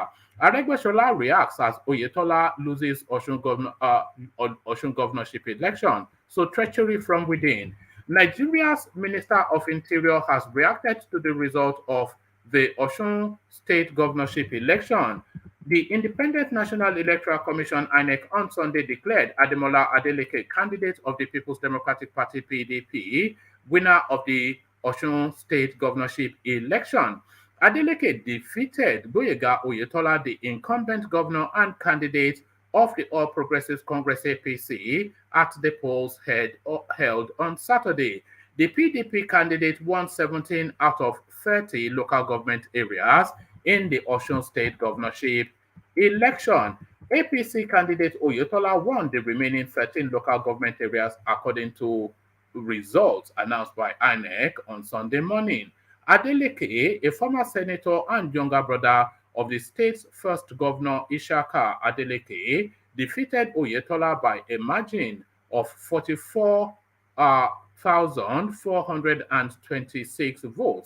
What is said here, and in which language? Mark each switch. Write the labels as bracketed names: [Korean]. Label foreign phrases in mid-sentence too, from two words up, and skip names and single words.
[English] Aregbesola reacts as Oyetola loses Osun governorship election. So treachery from within. Nigeria's Minister of Interior has reacted to the result of the Osun state governorship election. The Independent National Electoral Commission (INEC) on Sunday declared Ademola Adeleke, candidate of the People's Democratic Party (PDP), winner of the Osun state governorship election. Adeleke defeated Gboyega Oyetola, the incumbent governor and candidate of the All Progressives Congress (APC), at the polls held on Saturday. The PDP candidate won 17 out of 30 local government areas in the Osun state governorship election. APC candidate Oyetola won the remaining 13 local government areas according to results announced by INEC on Sunday morning. Adeleke, a former senator and younger brother of the state's first governor Ishaka Adeleke, defeated Oyetola by a margin of 44,426 votes.